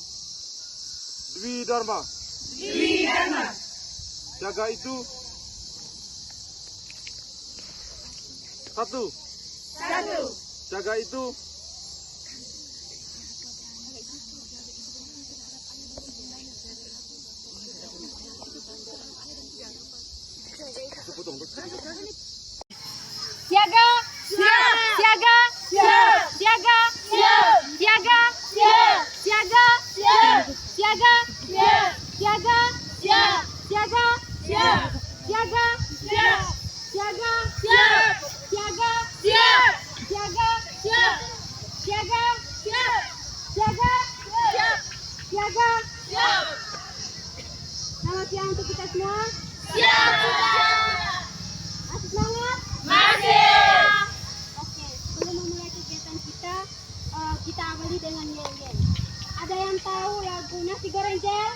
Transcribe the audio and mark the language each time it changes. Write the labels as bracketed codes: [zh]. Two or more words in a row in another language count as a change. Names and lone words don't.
[id] Dwi Dharma. Dwi Dharma. Siaga itu satu. Satu. Siaga itu Siaga! Siap. Siaga! Siap. Siaga! Siap. Siaga! Siap. Siaga! Siap. Siaga! Siap. Siaga! Siap. Siaga! Siap. Siaga! Siap. Siaga! Siap. Siaga! Siap. Siaga! Siap. Siaga! Siap. Siaga! Siap. Siaga! Siap. Selamat siang untuk kita semua. Siap. Masih semangat? Masih. Oke, sebelum memulai kegiatan kita, kita awali dengan yel-yel. Ada yang tahu lagu nasi goreng jel?